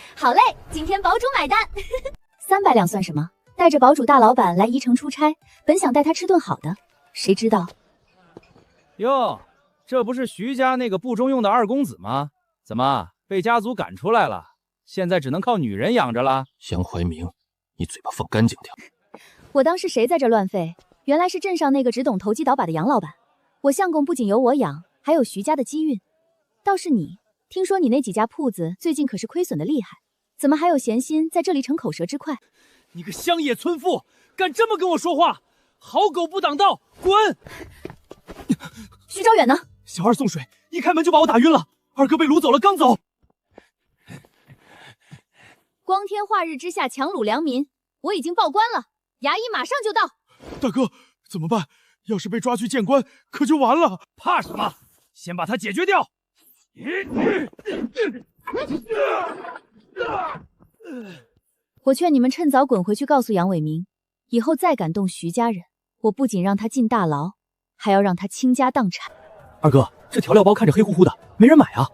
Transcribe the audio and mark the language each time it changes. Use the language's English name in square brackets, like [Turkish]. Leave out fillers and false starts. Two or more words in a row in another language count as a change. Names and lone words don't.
[Chinese] 好嘞，今天堡主買單。300兩算什麼？帶着堡主大老板來宜城出差，本想帶他吃頓好的，誰知道…… 喲，這不是徐家那個不中用的二公子嗎？怎麼被家族趕出來了？現在只能靠女人養着了？楊懷明，你嘴巴放乾淨點。我當是誰在這亂吠？原來是鎮上那個只懂投機倒把的楊老板。我相公不僅有我養，還有徐家的機運。倒是你，聽說你那幾家鋪子最近可是虧損的厲害，怎麼還有閒心在這裡逞口舌之快？你個鄉野村婦，敢這麼跟我說話？好狗不擋道，滾！徐昭遠呢？小二送水，一開門就把我打暈了。二哥被掳走了，剛走。光天化日之下强掳良民，我已經報官了，衙役馬上就到。大哥，怎么办？要是被抓去见官，可就完了。怕什麼？先把他解決掉。我勸你們趁早滾回去告訴楊偉明，以後再敢動徐家人，我不僅讓他進大牢，還要讓他傾家蕩產。二哥，這調料包看着黑乎乎的，沒人買啊。